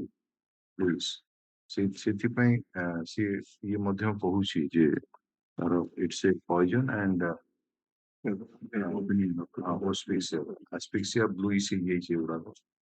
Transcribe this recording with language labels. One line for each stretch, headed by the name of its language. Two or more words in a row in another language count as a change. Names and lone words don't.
English: Bluish.
Odia: ସେଥିପାଇଁ ସେ ଇଏ ମଧ୍ୟ କହୁଛି ଯେ ତାର
English: it's a poison and asphyxia bluish
Odia: ହେଇଯାଇଛି ଏଗୁଡାକ